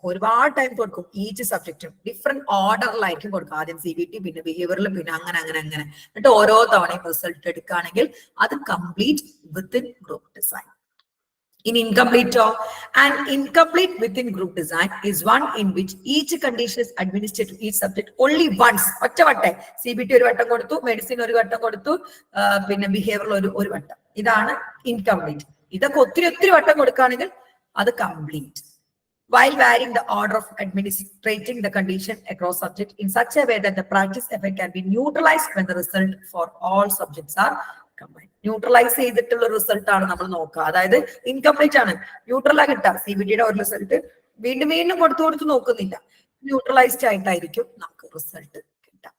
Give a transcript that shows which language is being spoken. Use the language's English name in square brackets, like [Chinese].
[Malayalam] ഒരുപാട് ടൈം കൊടുക്കും each സബ്ജക്റ്റും, different ഓർഡറിലായിരിക്കും കൊടുക്കും. ആദ്യം CBT, പിന്നെ ബിഹേവിയറിൽ, പിന്നെ അങ്ങനെ എന്നിട്ട് ഓരോ തവണയും റിസൾട്ട് എടുക്കുകയാണെങ്കിൽ അത് complete within group design. [English] In incomplete and incomplete within group design is one in which each condition is administered to each subject only once. [Malayalam] ഒറ്റ വട്ടം CBT ഒരു വട്ടം കൊടുത്തു, മെഡിസിൻ ഒരു വട്ടം കൊടുത്തു, പിന്നെ ബിഹേവിയറിൽ ഒരു വട്ടം. ഇതാണ് ഇൻകംപ്ലീറ്റ്. ഇതൊക്കെ ഒത്തിരി വട്ടം കൊടുക്കുകയാണെങ്കിൽ അത് complete. [English] While varying the order of administrating the condition across subjects in such a way that the practice effect can be neutralized when the result for all subjects are combined. [Malayalam] Neutralise ചെയ്തിട്ടുള്ള result ആണ് നമ്മൾ നോക്കുക. അതായത് incomplete ആണ്, ന്യൂട്രലാ കിട്ടുക. CBTയുടെ ഒരു result വീണ്ടും കൊടുത്തു നോക്കുന്നില്ല, ന്യൂട്രലൈസ്ഡ് ആയിട്ടായിരിക്കും നമുക്ക് റിസൾട്ട് കിട്ടുക.